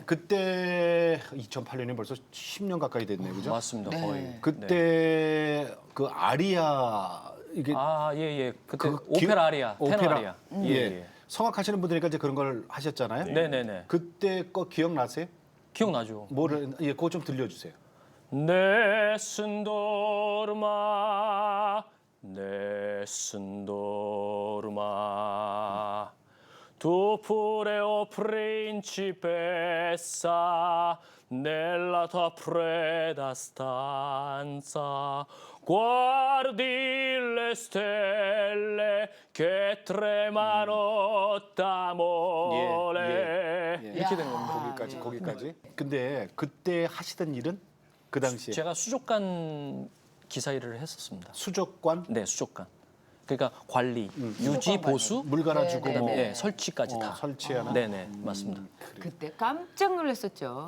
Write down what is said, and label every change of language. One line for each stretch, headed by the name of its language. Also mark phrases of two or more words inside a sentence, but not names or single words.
Korean: 그때 2008년이 벌써 10년 가까이 됐네요. 그죠? 맞습니다. 네. 거의. 그때 그 아리아 이게 아, 예, 예. 그때 그 오페라 아리아, 테너 오페라. 아리아. 예. 성악하시는 분들이니까 이제 그런 걸 하셨잖아요. 네, 네, 네. 그때 거 기억나세요? 기억나죠? 뭐를 예, 그거 좀 들려 주세요.
Italian: Nessun dorma, tu pure o principessa, nella tua fredda stanza, guardi le stelle che tremano d'amore.
Korean: 이렇게 되는 겁니다. 거기까지. 근데 그때 하시던 일은 그 당시에 제가 수족관 기사 일을 했었습니다. 수족관 네, 수족관. 그러니까 관리, 유지, 보수, 물 갈아주고 네, 네, 뭐 네, 설치까지 다. 설치하는. 네, 네, 맞습니다. 그때 깜짝 놀랐었죠.